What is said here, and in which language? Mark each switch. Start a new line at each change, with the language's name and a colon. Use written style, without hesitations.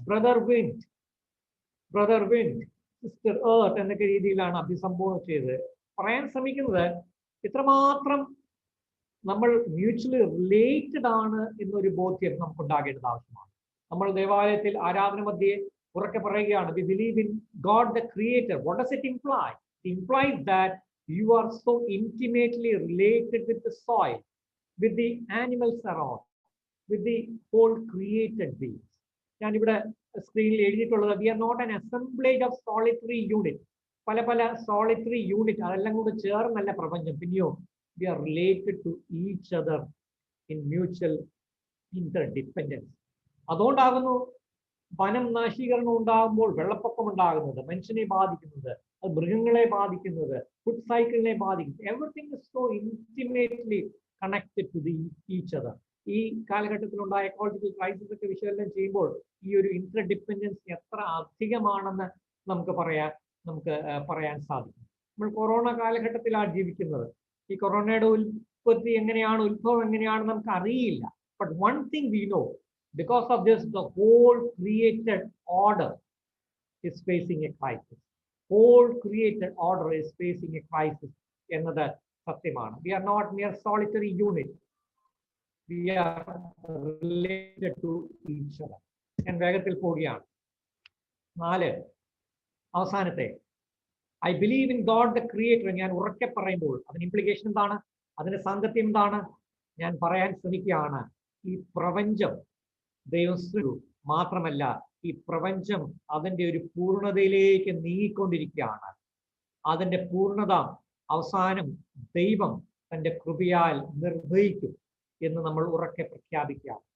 Malayalam: Brother wind, sister earth എന്നൊക്കെ രീതിയിലാണ് അഭിസംബോധന ചെയ്തത്. പറയാൻ ശ്രമിക്കുന്നത് ഇത്രമാത്രം നമ്മൾ മ്യൂച്വലി റിലേറ്റഡ് ആണ് എന്നൊരു ബോധ്യം നമുക്ക് ഉണ്ടാകേണ്ടത് ആവശ്യമാണ്. നമ്മൾ ദേവാലയത്തിൽ ആരാധന മധ്യേ ഉറക്കെ പറയുകയാണ്,
English: we believe in God the Creator. What does it imply? It implies that you are so intimately related with the soil, with the animals around, with the whole created beings.
Malayalam: ഞാൻ ഇവിടെ സ്ക്രീനിൽ എഴുതിയിട്ടുള്ളത്,
English: we are not an assemblage of solitary units.
Malayalam: പല solitary unit, അതെല്ലാം കൂടെ ചേർന്നല്ല പ്രപഞ്ചം. പിന്നെയോ
English: we are related to each other in mutual interdependence.
Malayalam: അതുകൊണ്ടാകുന്നു വനം നാശീകരണം ഉണ്ടാകുമ്പോൾ വെള്ളപ്പൊക്കം ഉണ്ടാകുന്നത്, മനുഷ്യനെ ബാധിക്കുന്നത്, അത് മൃഗങ്ങളെ ബാധിക്കുന്നത്, ഫുഡ് സൈക്കിളിനെ ബാധിക്കുന്നത്.
English: Everything is so intimately connected to each other.
Malayalam: ഈ കാലഘട്ടത്തിലുണ്ടായ എക്കോളജിക്കൽ ക്രൈസിസ് ഒക്കെ വിശകലനം ചെയ്യുമ്പോൾ ഈ ഒരു ഇന്റർഡിപ്പെൻഡൻസ് എത്ര അധികമാണെന്ന് നമുക്ക് പറയാൻ സാധിക്കും. നമ്മൾ കൊറോണ കാലഘട്ടത്തിലാണ് ജീവിക്കുന്നത്. ഈ കൊറോണയുടെ ഉൽപ്പത്തി എങ്ങനെയാണ്, ഉത്ഭവം എങ്ങനെയാണെന്ന് നമുക്ക് അറിയില്ല.
English: But one thing we know, because of this the whole created order is facing a crisis. Whole created order is facing a crisis
Malayalam: എന്നത് സത്യമാണ്.
English: We are not mere solitary unit. We are related to each other.
Malayalam: ഞാൻ വേഗത്തിൽ പോവുകയാണ്. 4 അവസാനത്തെ,
English: I believe in God the Creator.
Malayalam: ഞാൻ ഉറക്കെ പറയുമ്പോൾ അതിന് ഇംപ്ലിക്കേഷൻ എന്താണ്, അതിന്റെ സാങ്കത്യം എന്താണ് ഞാൻ പറയാൻ ശ്രമിക്കുകയാണ്. ഈ പ്രപഞ്ചം ദൈവം മാത്രമല്ല, ഈ പ്രപഞ്ചം അതിൻ്റെ ഒരു പൂർണ്ണതയിലേക്ക് നീങ്ങിക്കൊണ്ടിരിക്കുകയാണ്. അതിൻ്റെ പൂർണ്ണത അവസാനം ദൈവം തൻ്റെ കൃപയാൽ നിർവഹിക്കും എന്ന് നമ്മൾ ഉറക്കെ പ്രഖ്യാപിക്കുക.